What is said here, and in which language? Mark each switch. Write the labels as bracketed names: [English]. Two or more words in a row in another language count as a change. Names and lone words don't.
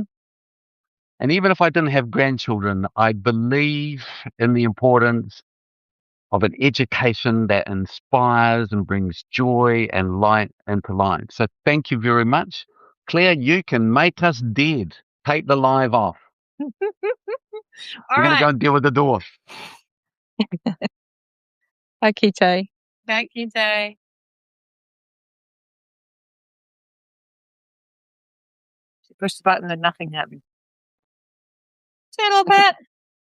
[English] And even if I didn't have grandchildren, I believe in the importance of an education that inspires and brings joy and light into life. So thank you very much. Claire, you can make us dead. Take the live off. We're going to go and deal with the dwarf. [Māori] Ka kite. Ka kite. [English] She pushed the button and nothing happened. See you in a little bit.